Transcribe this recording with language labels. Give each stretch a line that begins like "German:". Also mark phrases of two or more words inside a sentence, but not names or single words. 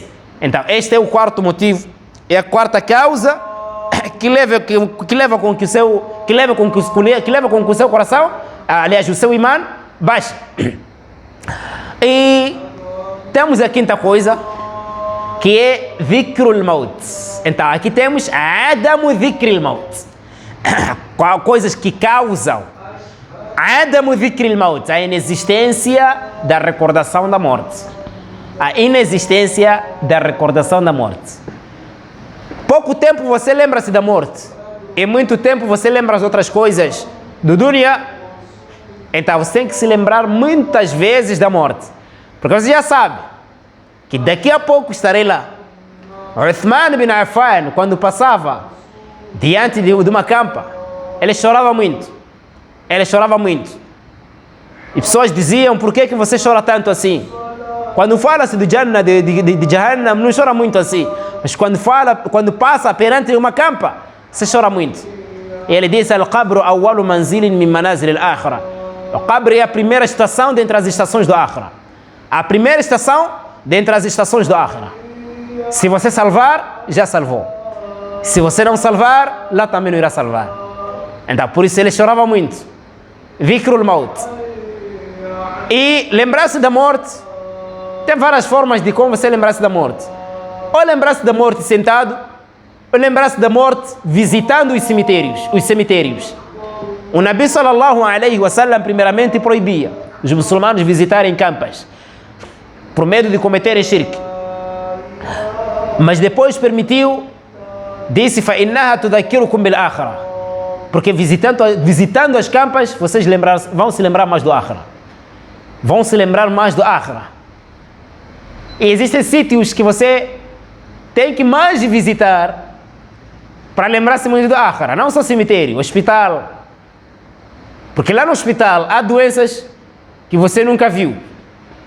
Portuguese: Então, este é o quarto motivo, é a quarta causa que leva com que o seu coração, aliás, o seu imã baixe. E temos a quinta coisa, que é
Arabic: ذكر الموت.
Portuguese: Então, aqui temos
Arabic: عدم ذكر الموت.
Portuguese: Coisas que causam
Arabic: عدم ذكر الموت,
Portuguese: a inexistência da recordação da morte. A inexistência da recordação da morte. Pouco tempo você lembra-se da morte, e muito tempo você lembra as outras coisas do dunya. Então você tem que se lembrar muitas vezes da morte, porque você já sabe que daqui a pouco estarei lá. Uthman bin Affan, quando passava diante de uma campa, ele chorava muito. Ele chorava muito. E pessoas diziam, por que você chora tanto assim? Quando fala-se de Jannah, de Jahannam, não chora muito assim. Mas quando passa perante uma campa, você chora muito. E ele disse,
Arabic: القبر أول منزل من منازل الآخرة.
Portuguese: O Qabr é a primeira estação dentre as estações do Akhirah. A primeira estação dentre as estações do Akhirah. Se você salvar, já salvou. Se você não salvar, lá também não irá salvar. Então, por isso ele chorava muito.
Arabic: ذكر الموت.
Portuguese: E lembrar-se da morte, tem várias formas de como você lembrar-se da morte. Ou lembrar-se da morte sentado, ou lembrar-se da morte visitando os cemitérios. O Nabi
Arabic: صلى الله عليه وسلم
Portuguese: primeiramente proibia os muçulmanos visitarem campas, por medo de cometerem shirk. Mas depois permitiu, disse,
Arabic: فَإِنَّهَا تُذَكِّرُكُمْ بِالْآخِرَةِ.
Portuguese: Porque visitando as campas, vocês vão se lembrar mais do Akhirah. Vão se lembrar mais do Akhirah. E existem sítios que você tem que mais visitar para lembrar-se muito do Akhirah. Não só cemitério, hospital. Porque lá no hospital há doenças que você nunca viu.